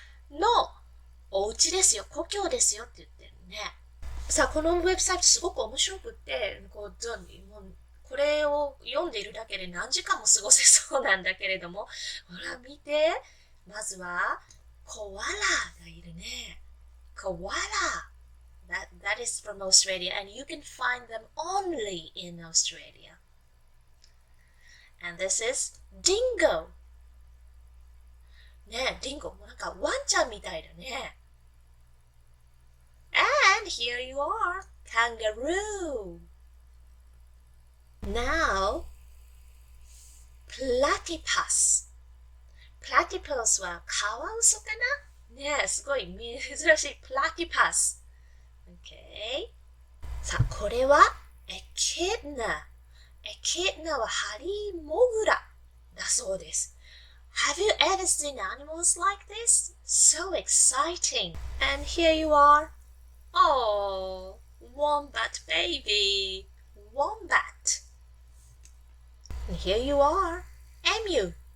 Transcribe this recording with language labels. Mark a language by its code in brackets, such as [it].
[ja] のお家ですよ。故郷ですよって言ってるね。さあ、このウェブサイトすごく面白くって、これを読んでいるだけで何時間も過ごせそうなんだけれども、ほら見て。まずは、コアラがいるね。コアラ。 [en] That is from Australia, and you can find them only in Australia. And this is dingo. [ja] ね、ディンゴ。なんかワンちゃんみたいだね。 [en] And here you are, kangaroo. Now, platypus. [ja] Platypus はカワウソかな？ね、すごい珍しい platypus. Okay. さあ、これはechidna。echidna はハリーモグラだそうです。 [en] Have you ever seen animals like this? So exciting. And here you are. Oh, wombat baby. Wombat. And here you are. Emu.